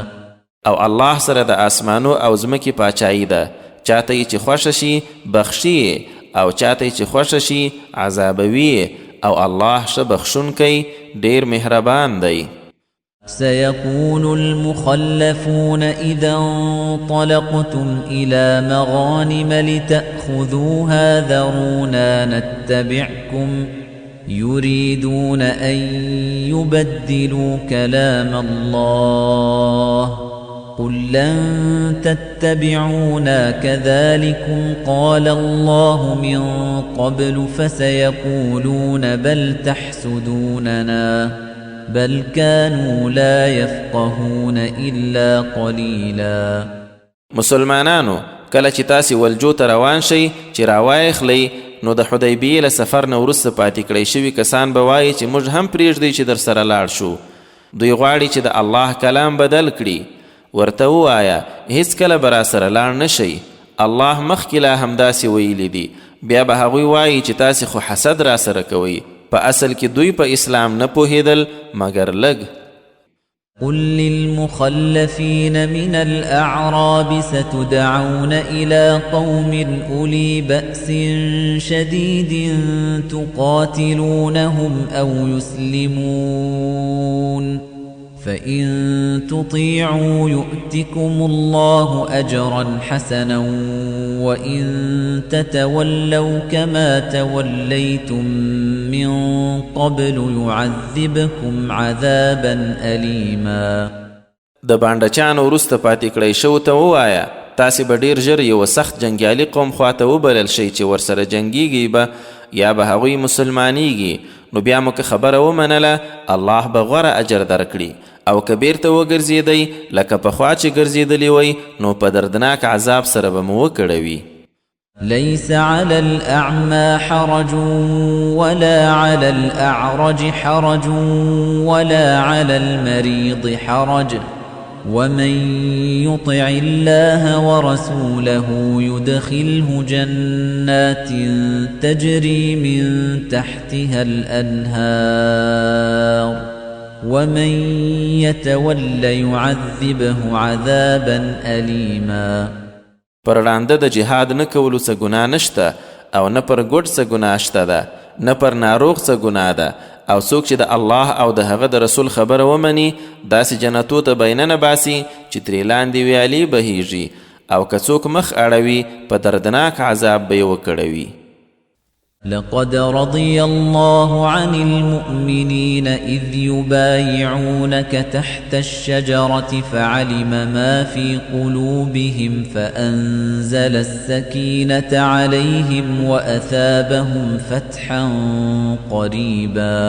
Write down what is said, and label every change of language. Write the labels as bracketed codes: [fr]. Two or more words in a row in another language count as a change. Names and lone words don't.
[ps] او الله سره د آسمانو او ځمکې پاچایي ده، چاته یې چې خوښه شي بخښي او چاته یې چې خوښه شي عذابوي او الله ښه بخښونکی ډېر مهربان دی. [ar] سيقول المخلفون إذا انطلقتم إلى مغانم لتأخذوها ذرونا نتبعكم يريدون أن يبدلوا كلام الله قل لن تتبعونا كذلكم قال الله من قبل فسيقولون بل تحسدوننا بل كانوا لا يفقهون إلا قليلا. [ps] مسلمانانو کله چې تاسې ولجو ته روان شئ چې راوایخلی نو د حدیبیې له سفر نه وروسته پاتې کړی شوي کسان به وایي چې موږ هم پرېږدئ چې در سره لاړ شو. دوی غواړي چې د الله کلام بدل کړي. ورته ووایه هیڅکله به راسره لاړ نه شئ، الله مخکې لا همداسې ویلي دي. بیا به هغوی وایي چې تاسې خو حسد راسره کوئ. په اصل کې دوی په اسلام نه پوهېدل مګر لږ. [ar] قل للمخلفين من الأعراب ستدعون إلى قوم أولي بأس شديد تقاتلونهم أو يسلمون فإن تطيعوا يؤتكم الله أجرا حسنا وإن تتولوا كما توليتم من قبل يعذبكم عذابا أليما. [ps] د بانډچانو وروسته پاتې کړی شو ته ووایه تاسې به ډېر ژر یوه سخت جنګیالي قوم خواته وبلل شئ چې ورسره جنګیږئ به یا به هغوی مسلمانیږي، نو بیا مو که خبره ومنله الله به غوره اجر درکړي، او که بیرته وګرځېدئ لکه پخوا چې ګرځېدلي وئ نو په دردناک عذاب سره به مو وکړوي. [ar] ليس على الأعمى حرج ولا على الأعرج حرج ولا على المريض حرج ومن يطع الله ورسوله يدخله جنات تجري من تحتها الأنهار ومن يتول يعذبه عذابا أليما. [ps] پر وړاندې د جهاد نه کولو څه ګناه نشته او نه پر ګډ څه ګناه شته ده، نه پر ناروغ څه ګناه ده، او څوک چې د الله او د هغه د رسول خبره ومني داسې جنتو ته به یې ننه باسي چې ترې لاندې ویالې بهیږي، او که څوک مخ اړوي په دردناک عذاب به یې وکړوي. [ar] لقد رضي الله عن المؤمنين إذ يبايعونك تحت الشجرة فعلم ما في قلوبهم فأنزل السكينة عليهم وأثابهم فتحا قريبا.